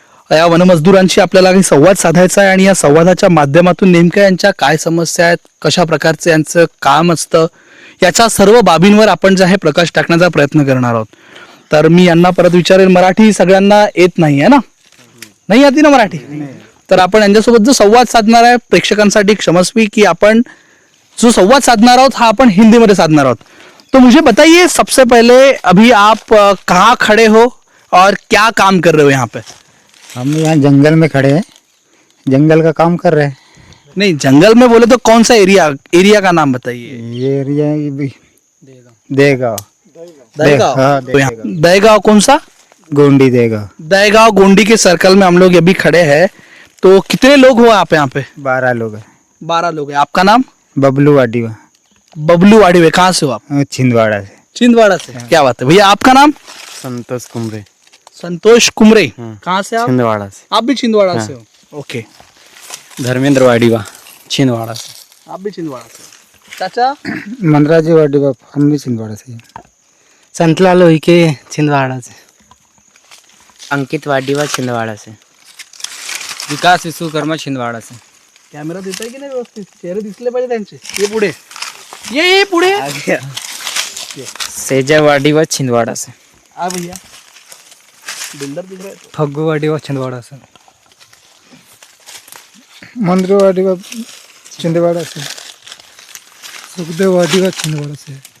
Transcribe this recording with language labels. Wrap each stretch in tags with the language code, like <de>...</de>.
<mr>या वनमजदूरांशी आपल्याला काही संवाद साधायचा आहे आणि या संवादाच्या माध्यमातून नेमक्या यांच्या काय समस्या आहेत, कशा प्रकारचे यांचं काम असतं, याच्या सर्व बाबींवर आपण जे आहे प्रकाश टाकण्याचा प्रयत्न करणार आहोत। तर मी यांना परत विचारेल, मराठी सगळ्यांना येत नाही आहे ना?</mr> <hi>नाही आती ना मराठी?</hi> <mr>तर आपण यांच्यासोबत जो संवाद साधणार आहे, प्रेक्षकांसाठी क्षमस्वी की आपण जो संवाद साधणार आहोत हा</mr> <hi>अपन हिंदी में</hi> <mr>साधणार आहोत।</mr> <hi>तो मुझे बताइए सबसे पहले अभी आप कहाँ खड़े हो और क्या काम कर रहे हो यहाँ पे? हम यहाँ जंगल में खड़े हैं, जंगल का काम कर रहे हैं। नहीं, जंगल में बोले तो कौन सा एरिया का नाम बताइए। ये एरिया देगांव। दहगांव। हाँ, तो यहाँ दहगांव कौन सा? गोंडी देगांव। दहगांव गोंडी के सर्कल में हम लोग अभी खड़े हैं। तो कितने लोग हो आप यहाँ पे? 12 लोग हैं। 12 लोग हैं। आपका नाम? बबलू वाडीवा। बबलू वाड़ीवे। कहाँ से हो आप? छिंदवाड़ा से। छिंदवाड़ा से। क्या बात है भैया, आपका नाम? संतोष कुमरे। संतोष कुमरे। कहाँ से आप? छिंदवाड़ा से। आप भी छिंदवाड़ा से हो? ओके। धर्मेंद्र वाडीवा, छिंदवाड़ा से। आप भी छिंदवाड़ा से। चाचा? मनराजी वाडीवा, हम भी छिंदवाड़ा से। संतलाल लोहिके, छिंदवाड़ा से। अंकित वाडीवा, छिंदवाड़ा से। विकास विश्वकर्मा, छिंदवाड़ा से।</hi> <mr>कॅमेरा देताय की नाही व्यवस्थित? चेहरे दिसले पाहिजे त्यांचे। ये पुढे, ये पुढे।</mr> <hi>सेजा वाडीवा, छिंदवाड़ा से। आ भैया, बिल्डर दिख रहा है। फग्गू वाडीवा, छिंदवाड़ा से। मंद्र वाडीवा, छिंदवाड़ा से। सुखदेव वाडीवा, छिंदवाड़ा से।</hi>